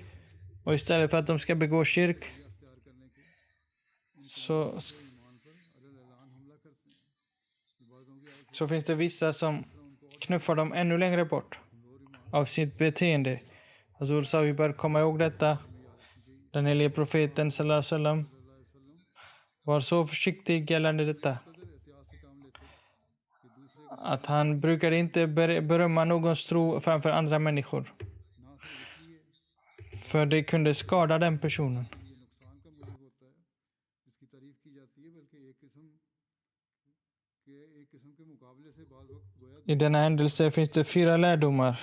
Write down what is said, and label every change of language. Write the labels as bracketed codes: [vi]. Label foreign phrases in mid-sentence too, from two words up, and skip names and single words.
[sv] Och istället för att de ska begå shirk, så finns det vissa som knuffar dem ännu längre bort av sitt beteende. Hazur sa, vi bör komma ihåg detta. Den helige profeten [ar] صلى الله عليه وسلم [sv] var så försiktig gällande detta, att han brukade inte berömma någons tro framför andra människor, för det kunde skada den personen. I denna händelse finns det 4 lärdomar.